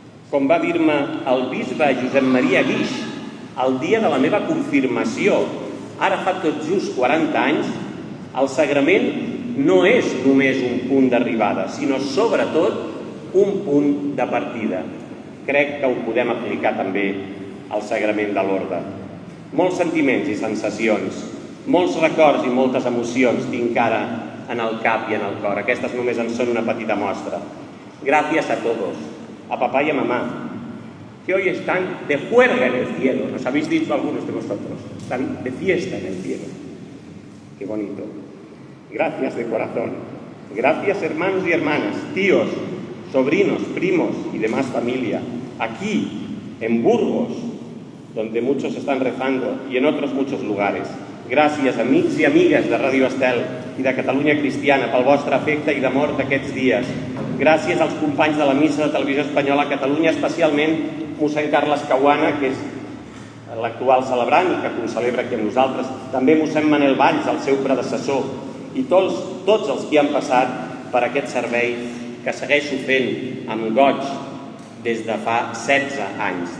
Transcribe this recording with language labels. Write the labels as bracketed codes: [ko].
[ca] Com va dir-me el bisbe Josep Maria Guix, el dia de la meva confirmació, ara fa tot just 40 anys, el sagrament no és només un punt d'arribada, sinó sobretot un punt de partida. Crec que ho podem aplicar també al sagrament de l'orde. Molts sentiments i sensacions, molts records i moltes emocions tinc ara en el cap i en el cor. Aquestes només en són una petita mostra. [es] Gracias a todos, a papá y a mamá, que hoy están de juerga en el cielo. Nos habéis dicho algunos de vosotros, están de fiesta en el cielo. Qué bonito. Gracias de corazón. Gracias, hermanos y hermanas, tíos, sobrinos, primos y demás familia, aquí, en Burgos, donde muchos están rezando, y en otros muchos lugares. [ca] Gràcies, amics i amigues de Ràdio Estel i de Catalunya Cristiana, pel vostre afecte i d'amor d'aquests dies. Gràcies als companys de la Missa de Televisió Espanyola a Catalunya, especialment mossèn Carles Caguana, que és l'actual celebrant i que concelebra aquí amb nosaltres. També mossèn Manel Valls, el seu predecessor, i tots els que han passat per aquest servei que segueixo fent amb goig des de fa 16 anys.